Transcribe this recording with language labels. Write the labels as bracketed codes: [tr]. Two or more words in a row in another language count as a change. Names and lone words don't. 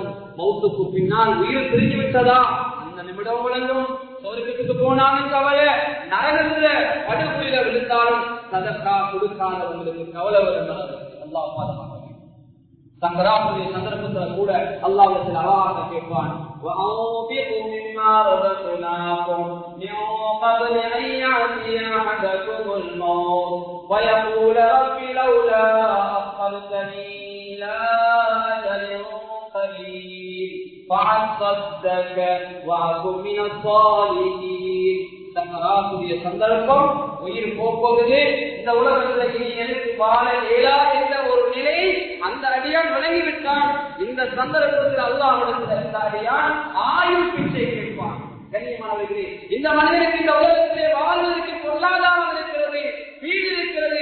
[ta] மௌத்துக்கு பின்னால் உயிர் பிரிஞ்சு விட்டதா அந்த நிமிடம் வழங்கும். சொர்க்கத்துக்கு போனாலும் கவலை, நரகத்துல படுகொலில விழுந்தாலும் சதக்கா கொடுக்காதவங்களுக்கு கவலை வரும். அல்லாஹ் பாதுகாக்க. சக்கராத்துடைய சந்தர்ப்பத்துல கூட அல்லாஹ்விடத்தில் அழகாக கேட்பான், [ar] وَأَنْفِقُوا مِمَّا رَزَقْنَاكُمْ مِنْ قَبْلِ أَنْ يَأْتِيَ أَحَدَكُمُ الْمَوْتُ وَيَقُولَ رَبِّ لَوْلَا أَخَّرْتَنِي إِلَى أَجَلٍ قَرِيبٍ فَأَصَّدَّقَ وَأَكُن مِنَ الصَّالِحِينَ. [ta] சக்கராத்துடைய சந்தர்ப்பம், உயிர் போகுது, இந்த உலகத்தில் இனி எனக்கு வாழ இயலா என்ற ஒரு நிலை அந்த அடியான் விளங்கிவிட்டான். இந்த சந்தர்ப்பத்தில் அல்லாஹ்விடத்தில் இந்த அடியான் ஆயுள் பிச்சை கேட்பான். கண்ணியமானவர்களே, இந்த மனிதனுக்கு இந்த உலகத்திலே வாழ்வதற்கு பொருளாதாரம் இருக்கிறது, வீடு இருக்கிறது.